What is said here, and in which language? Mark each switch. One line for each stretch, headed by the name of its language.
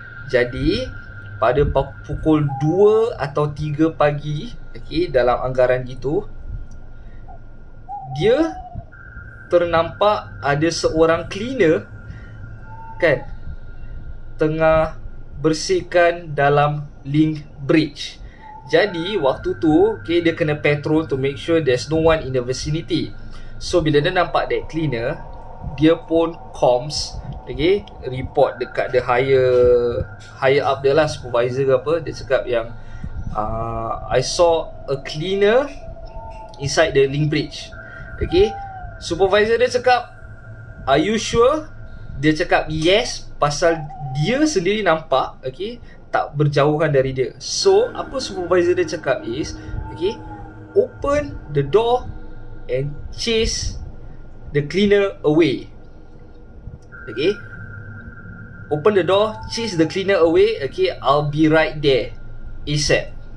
Malay: Jadi pada pukul 2 atau 3 pagi, okay, dalam anggaran gitu, dia ternampak ada seorang cleaner kan tengah bersihkan dalam link bridge. Jadi waktu tu, okay, dia kena patrol
English: to make sure there's no one in the vicinity.
Malay: So bila dia nampak
English: that cleaner,
Malay: dia pun comms, okay, report dekat
English: the higher up
Malay: dia lah, supervisor ke apa. Dia cakap yang
English: I saw a cleaner inside the link bridge. Okay, supervisor
Malay: dia cakap,
English: are you sure?
Malay: Dia cakap
English: yes,
Malay: pasal dia sendiri nampak, okay, tak berjauhan dari dia.
English: So
Malay: apa supervisor dia cakap
English: is, okay, open the door and chase the cleaner away. Okay, open the door, chase the cleaner away. Okay, I'll be right there ASAP.